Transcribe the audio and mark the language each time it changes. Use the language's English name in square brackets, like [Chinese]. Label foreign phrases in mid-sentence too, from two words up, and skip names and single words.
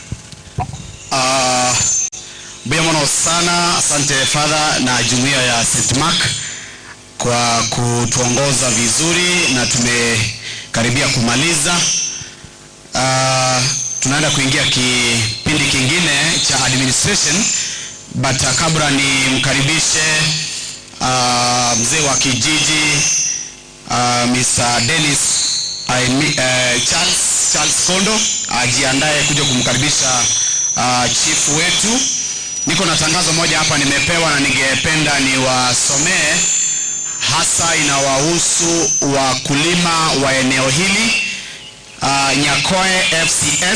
[Swahili] Biamono sana, asante Father na jumuiya ya St. Mark kwa kutuongoza vizuri na tumekaribia kumaliza. Tunaenda kuingia kipindi kingine cha administration, but kabla ni mkaribishe mzee wa kijiji Mr. Dennis Charles Kondo ajiandae kuja kumkaribisha chief wetu. Niko na tangazo moja hapa nimepewa na ningependa niwasomee, hasa inawahusu wakulima wa eneo hili Nyakoe FCS.